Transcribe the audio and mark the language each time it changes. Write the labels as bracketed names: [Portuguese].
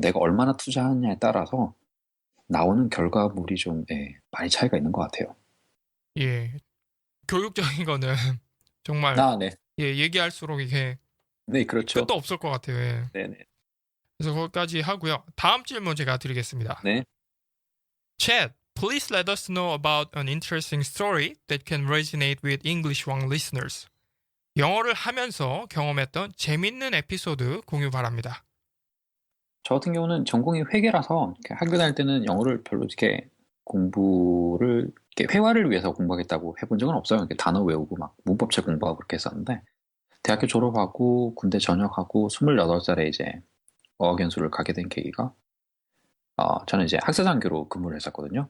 [Korean] 내가 얼마나 투자하느냐에 따라서 나오는 결과물이 좀 많이 차이가 있는 것 같아요. 예. 교육적인 거는 정말, 네. 예, 얘기할수록 이게 네, 그렇죠. 끝도 없을 것 같아요. 예. 네네. 그래서 거기까지 하고요. 다음 질문 제가 드리겠습니다. 네. [English] Chad, please let us know about an interesting story that can resonate with English One listeners. [Korean] 영어를 하면서 경험했던 재밌는 에피소드 공유 바랍니다. 저 같은 경우는 전공이 회계라서 이렇게 학교 다닐 때는 영어를 별로 이렇게 공부를 이렇게 회화를 위해서 공부하겠다고 해본 적은 없어요. 이렇게 단어 외우고 막 문법책 공부하고 그렇게 했었는데 대학교 졸업하고 군대 전역하고 28살에 이제 어학연수를 가게 된 계기가 저는 이제 학사장교로 근무를 했었거든요.